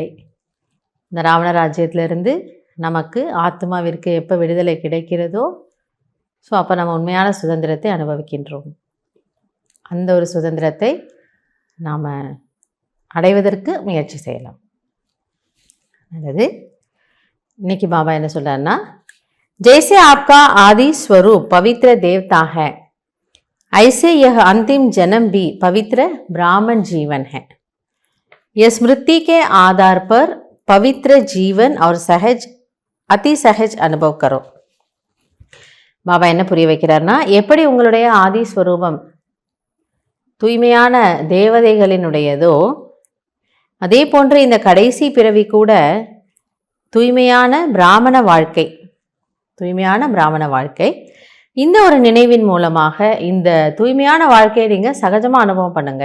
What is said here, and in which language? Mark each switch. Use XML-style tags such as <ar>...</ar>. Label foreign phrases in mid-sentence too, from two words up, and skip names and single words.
<ta>இந்த ராவண ராஜ்யத்திலிருந்து நமக்கு ஆத்மாவிற்கு எப்போ விடுதலை கிடைக்கிறதோ, ஸோ அப்போ நம்ம உண்மையான சுதந்திரத்தை அனுபவிக்கின்றோம். அந்த ஒரு சுதந்திரத்தை நாம் அடைவதற்கு முயற்சி செய்யலாம். அதாவது இன்னைக்கு பாபா என்ன சொல்றாருன்னா,</ta> <hi>जैसे आपका आदि स्वरूप पवित्र देवता है, ऐसे यह अंतिम जन्म भी पवित्र ब्राह्मण जीवन है. यह स्मृति के आधार पर पवित्र जीवन और सहज अति सहज अनुभव करो.</hi> <ta>பாபா என்ன புரிய வைக்கிறார்னா, எப்படி உங்களுடைய ஆதி ஸ்வரூபம் தூய்மையான தேவதைகளினுடையதோ, அதே போன்று இந்த கடைசி பிறவி கூட தூய்மையான பிராமண வாழ்க்கை, இந்த ஒரு நினைவின் மூலமாக இந்த தூய்மையான வாழ்க்கையை நீங்கள் சகஜமாக அனுபவம் பண்ணுங்க.</ta>